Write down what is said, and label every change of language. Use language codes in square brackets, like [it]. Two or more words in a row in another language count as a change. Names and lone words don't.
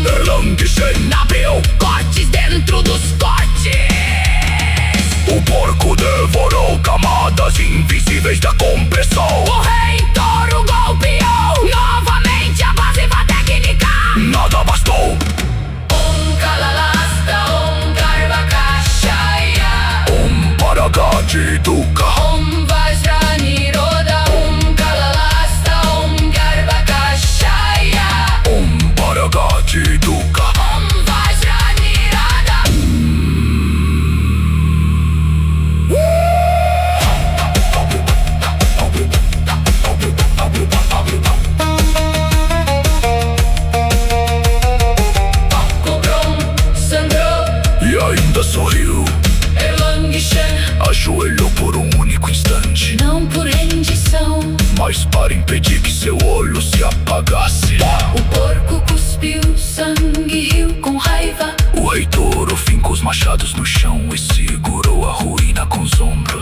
[pt] Erlang Shen Abriu cortes dentro dos cortes. O porco devorou camadas invisíveis da compressão. O rei touro golpeou novamente a invasiva técnica. Nada bastou, Kalalasta, Garbakashaya, Paragati Duka, Vajra Niroda, Kalalasta, Garbakashaya, Paragati Duka. Vajra Nirada. Cobron sangrou, E ainda sorriu, Erlang Shen, ajoelhou por um único instante, Não por rendição, mas para impedir que seu olho se apagasse. o porco cuspiu sangue e riu com raiva. O rei touro fincou os machados no chão e segurou a ruína com os ombros.